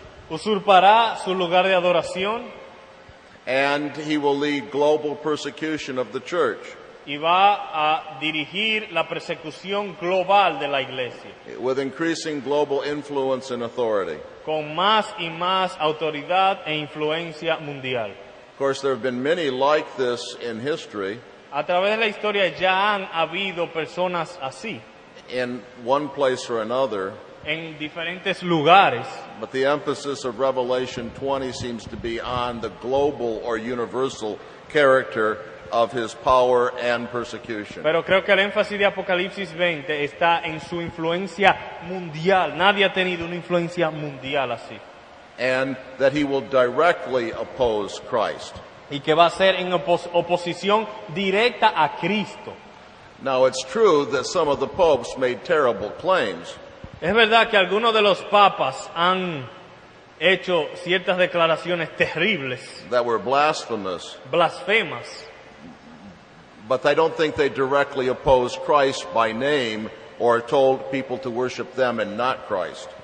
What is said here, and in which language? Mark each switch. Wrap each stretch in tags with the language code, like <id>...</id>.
<es>Usurpará su lugar de adoración.</es> <en>And he will lead global persecution of the church.</en> <es>y va a dirigir la persecución global de la iglesia,</es> <en>with increasing global influence and authority.</en> <es>con más y más autoridad e influencia mundial.</es> <en>Of course, there have been many like this in history.</en> <es>A través de la historia ya han habido personas así,</es> <en>In one place or another,</en> <es>en diferentes lugares,</es> <en>but the emphasis of Revelation 20 seems to be on the global or universal character of his power and persecution.</en> <es>pero creo que el énfasis de Apocalipsis 20 está en su influencia mundial. Nadie ha tenido una influencia mundial así.</es> <en>And that he will directly oppose Christ.</en> <es>Y que va a ser en oposición directa a Cristo.</es> <en>Now, it's true that some of the popes made terrible claims.</en> <es>Es verdad que algunos de los papas han hecho ciertas declaraciones terribles,</es> <en>That were blasphemous,</en> <es>blasfemas,</es> <en>but I don't think they directly opposed Christ by name or told people to worship them and not Christ.</en>